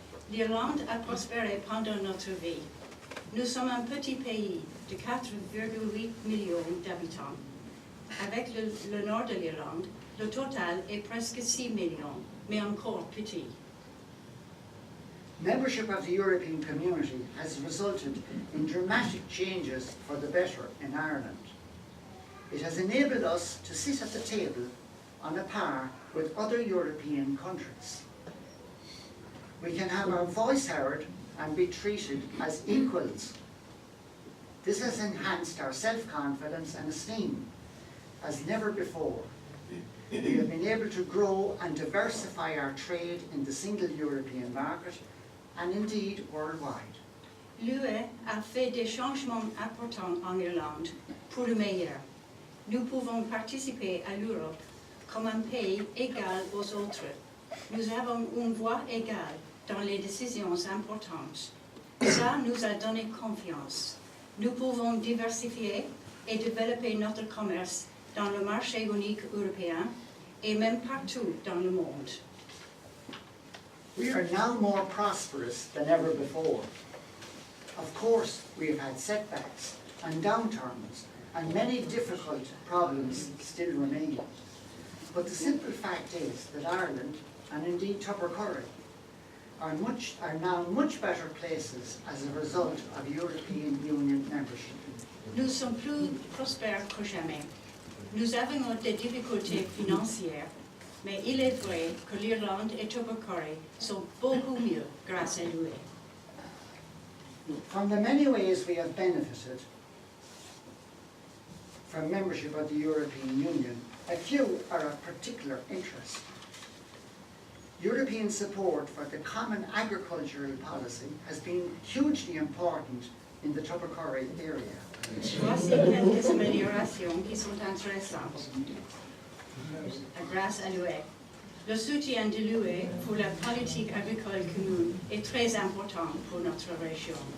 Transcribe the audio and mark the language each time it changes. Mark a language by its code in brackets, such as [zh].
[fr] L'Irlande a prospéré pendant notre vie. Nous sommes un petit pays de 4,8 millions d'habitants. Avec le nord de l'Irlande, le total est presque 6 millions, mais encore petit. [en] Membership of the European Community has resulted in dramatic changes for the better in Ireland. It has enabled us to sit at the table on a par with other European countries. We can have our voice heard and be treated as equals. This has enhanced our self-confidence and esteem as never before. We have been able to grow and diversify our trade in the single European market and indeed worldwide. [fr] L'UE a fait des changements importants en Irlande pour le meilleur. Nous pouvons participer à l'Europe comme un pays égal aux autres. Nous avons une voix égale dans les décisions importantes. Ça nous a donné confiance. Nous pouvons diversifier et développer notre commerce dans le marché unique européen et même partout dans le monde. [en] We are now more prosperous than ever before. Of course, we have had setbacks and downturns, and many difficult problems still remain. But the simple fact is that Ireland, and indeed Tubbercurry, are now much better places as a result of European Union membership. [fr] Nous sommes plus prospères que jamais. Nous avons des difficultés financières, mais il est vrai que l'Irlande et Tubbercurry sont beaucoup mieux grâce à l'UE. [en] From the many ways we have benefited from membership of the European Union, a few are of particular interest. European support for the common agricultural policy has been hugely important in the Tubbercurry area. [fr] Voici quelques améliorations qui sont intéressantes grâce à l'UE. Le soutien de l'UE pour la politique agricole commune est très important pour notre région.